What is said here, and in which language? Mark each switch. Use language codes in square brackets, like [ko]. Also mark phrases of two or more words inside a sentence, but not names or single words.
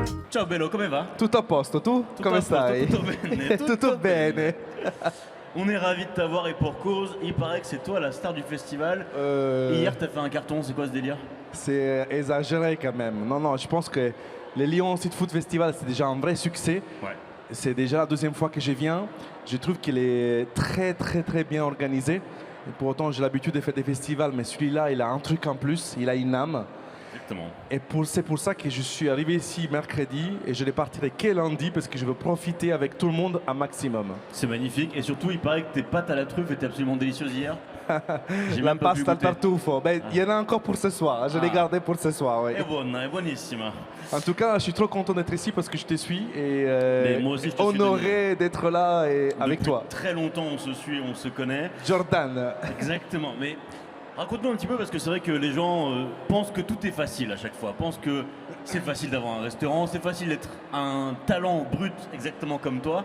[it] Ciao bello, come va? Tutto a posto, tu? Tutto Come a posto, stai? tutto bene, Tutto bene. [fr] On est ravis de t'avoir et pour cause, il paraît que c'est toi la star du festival. Hier t'as fait un carton, c'est quoi ce délire? C'est exagéré quand même. Non, non, je pense que le Lyon Street Food Festival, c'est déjà un vrai succès. Ouais. C'est déjà la deuxième fois que je viens. Je trouve qu'il est très, très, très bien organisé. Et pour autant, j'ai l'habitude de faire des festivals, mais celui-là, il a un truc en plus, il a une âme. Exactement. Et c'est pour ça que je suis arrivé ici mercredi et je ne partirai que lundi parce que je veux profiter avec tout le monde un maximum. C'est magnifique et surtout il paraît que tes pâtes à la truffe étaient absolument délicieuses hier. J'ai [it] La [fr] même pas pu [it] pasta al [fr] goûter. tartufo, ben, il y en a encore pour ce soir. Je l'ai gardé pour ce soir. Oui. [it] È buona, è buonissima. [fr] En tout cas, je suis trop content d'être ici parce que je te suis et Mais moi aussi, je te suis, honoré d'être là et avec Depuis toi. très longtemps on se suit, on se connaît. Jordan. Exactement, mais raconte-nous un petit peu parce que c'est vrai que les gens pensent que tout est facile à chaque fois, pensent que c'est facile d'avoir un restaurant, c'est facile d'être un talent brut exactement comme toi.